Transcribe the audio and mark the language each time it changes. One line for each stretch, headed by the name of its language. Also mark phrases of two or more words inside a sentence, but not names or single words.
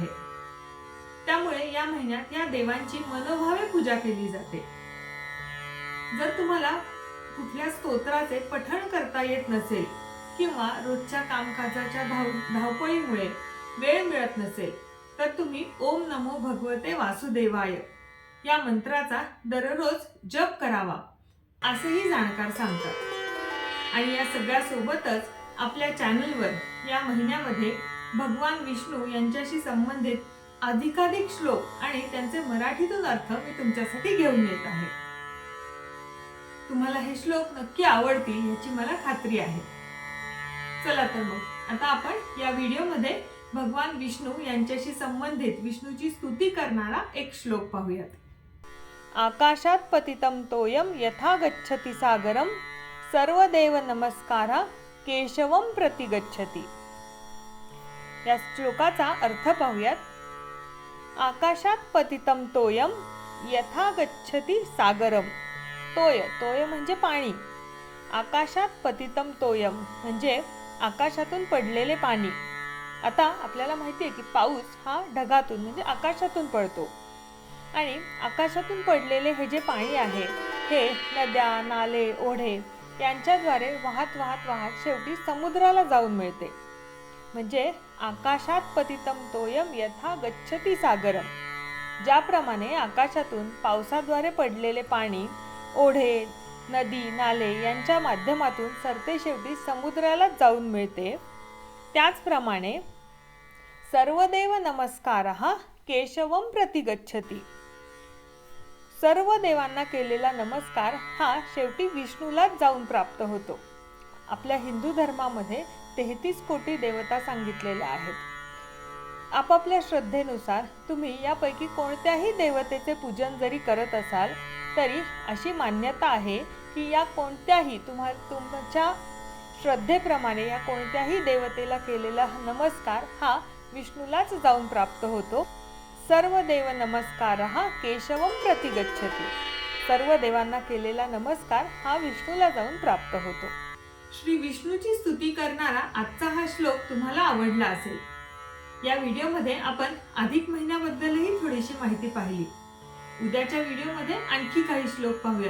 Marathi: त्यामुळे या महिन्यात या देवांची मनोभावे पूजा केली जाते. जर तुम्हाला कुठल्या स्तोत्राचे पठण करता येत नसेल किंवा रोजच्या कामकाजाच्या धावपळीमुळे वेळ मिळत नसेल तर तुम्ही
Sanskrit: ओम नमो भगवते वासुदेवाय
Marathi: या मंत्राचा दररोज जप करावा असेही जाणकार सांगतात. आणि या सगळ्या सोबतच आपल्या चॅनलवर या महिन्यामध्ये भगवान विष्णू यांच्याशी संबंधित अधिकाधिक श्लोक आणि त्यांचे मराठीतून अर्थ मी तुमच्यासाठी घेऊन येत आहे. तुम्हाला हे श्लोक नक्की आवडतील याची मला खात्री आहे. चला तर मग आता आपण या व्हिडिओमध्ये भगवान विष्णू यांच्याशी संबंधित विष्णूची स्तुती करणारा एक श्लोक पाहूयात.
Sanskrit: आकाशात पतितं तोयम यथा गच्छति सागरम सर्वदेव नमस्कारा केशवम प्रति गच्छति.
Marathi: या श्लोकाचा अर्थ पाहूयात.
Sanskrit: आकाशात पतितं तोयम यथा गच्छति सागरम.
Marathi: तोय म्हणजे पाणी.
Sanskrit: आकाशात पतितं तोयम
Marathi: म्हणजे आकाशातून पडलेले पाणी. आता आपल्याला माहिती आहे की पाऊस हा ढगातून म्हणजे आकाशातून पडतो आणि आकाशातून पडलेले हे जे पाणी आहे हे नद्या, नाले, ओढे यांच्याद्वारे वाहत शेवटी समुद्राला जाऊन मिळते.
Sanskrit: म्हणजे आकाशात पतितं तोयम यथा गच्छति सागरम.
Marathi: ज्याप्रमाणे आकाशातून पावसाद्वारे पडलेले पाणी ओढे, नदी, नाले यांच्या माध्यमातून सरते शेवटी समुद्राला जाऊन मिळते, त्याचप्रमाणे
Sanskrit: सर्वदेव नमस्कारः केशवम प्रति गच्छति.
Marathi: सर्व देवांना केलेला नमस्कार हा शेवटी विष्णूलाच जाऊन प्राप्त होतो. आपल्या हिंदू धर्मामध्ये 33 कोटी देवता सांगितलेल्या आहेत. आपापल्या श्रद्धेनुसार तुम्ही यापैकी कोणत्याही देवतेचे पूजन जरी करत असाल तरी अशी मान्यता आहे की या कोणत्याही तुमच्या श्रद्धेप्रमाणे या कोणत्याही देवतेला केलेला नमस्कार हा विष्णूलाच जाऊन प्राप्त होतो.
Sanskrit: सर्व देव नमस्कारः केशवम प्रति गच्छति.
Marathi: सर्व देवांना केलेला नमस्कार हा विष्णूला जाऊन प्राप्त होतो. श्री विष्णूची स्तुती करणारा आजचा हा श्लोक तुम्हाला आवडला असेल. या व्हिडिओमध्ये आपण अधिक महिन्याबद्दलही थोडीशी माहिती पाहिली. उद्याच्या व्हिडिओमध्ये आणखी काही श्लोक पाहूयात.